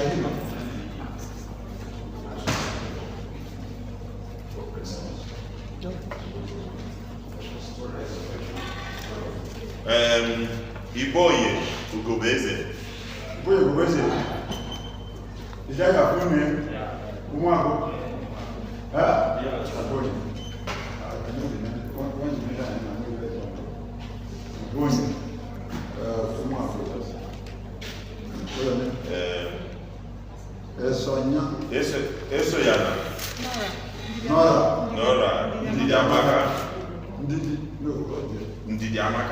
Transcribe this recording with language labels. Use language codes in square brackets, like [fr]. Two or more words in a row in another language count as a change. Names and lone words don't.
[en] Iboye Ugobeze. Iboye Ugobeze. Is that your full name? Umwago. Huh? Yeah. Iboye. I know the name. Once you mention it, I know the name. Iboye. Umwago. Esonya. Esoyana. Nora. Ndidi Amaka. Ndidi Amaka.